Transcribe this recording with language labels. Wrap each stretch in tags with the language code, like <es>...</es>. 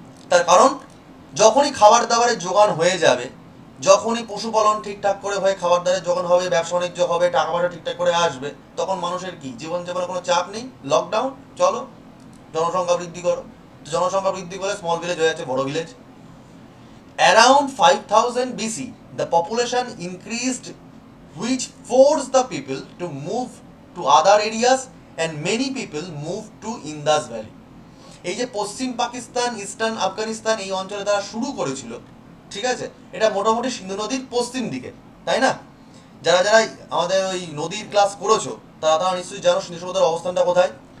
<bn>তার কারণ যখনই খাবার দাবারের যোগান হয়ে যাবে, যখনই পশুপালন ঠিকঠাক করে হয়ে খাবার দাবারের যোগান হবে, ব্যবসা বাণিজ্য হবে, টাকা পয়সা ঠিকঠাক করে আসবে, তখন মানুষের কি জীবনযাপনের কোনো চাপ নেই, লকডাউন, চলো জনসংখ্যা বৃদ্ধি করো। জনসংখ্যা বৃদ্ধি করে স্মল ভিলেজ হয়ে যাচ্ছে বড় village.</bn> <en>Around 5000 BC, the population increased, which forced the people to move to other areas, and many people moved to Indus Valley.</en> <bn>এই যে পশ্চিম পাকিস্তান, ইস্টার্ন আফগানিস্তান, এই অঞ্চলে তারা শুরু করেছিল, ঠিক আছে, এটা মোটামুটি সিন্ধু নদীর পশ্চিম দিকে, তাই না? যারা যারা আমাদের ওই নদীর ক্লাস করেছো, তারা নিশ্চয়ই জানো সিন্ধু সভ্যতার অবস্থানটা কোথায়।</bn>